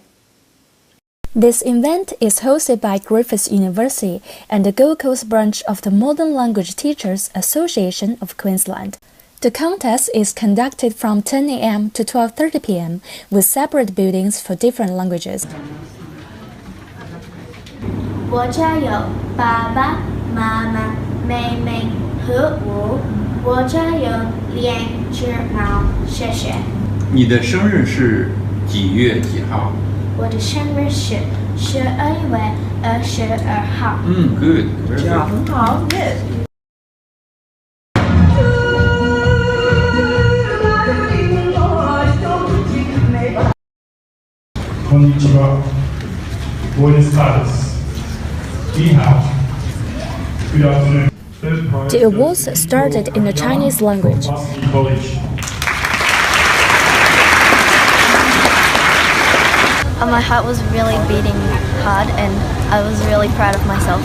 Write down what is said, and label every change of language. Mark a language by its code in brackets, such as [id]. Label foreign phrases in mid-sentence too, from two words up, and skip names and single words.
[en] This event is hosted by Griffith University and the Gold Coast branch of the Modern Language Teachers Association of Queensland. The contest is conducted from 10 a.m. to 12:30 p.m. with separate buildings for different languages. [zh] 我家有爸爸妈妈妹妹和我，我家有2只猫，谢谢。你的生日是几月几号？我的生日是12月22号。 [en] Good. [zh] 这样很好 ，Yes。 [es] こんにちは。Buenos tardes. [zh] 你好. [en] Good afternoon. The awards started in the Chinese language. My heart was really beating hard and I was really proud of myself.